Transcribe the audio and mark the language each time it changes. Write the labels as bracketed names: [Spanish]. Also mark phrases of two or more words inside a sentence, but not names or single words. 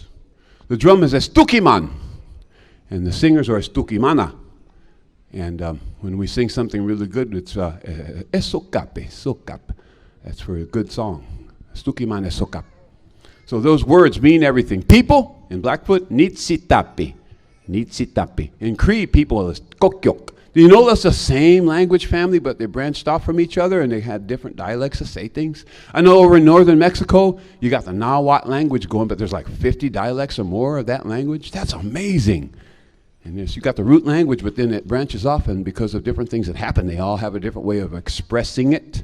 [English] The drum is estukiman. And the singers are estukimana. And when we sing something really good, it's [Siksiká] esokap, esokap. [English] That's for a good song. [Siksiká] Stukimane sokap. [English] So those words mean everything. People, in Blackfoot, [Siksiká] nitsitapi. Nitsitapi. [English] In Cree, people is kokyok. Do you know that's the same language family, but they branched off from each other and they had different dialects to say things? I know over in northern Mexico, you got the Nahuatl language going, but there's like 50 dialects or more of that language. That's amazing. And you got the root language, but then it branches off, and because of different things that happen, they all have a different way of expressing it.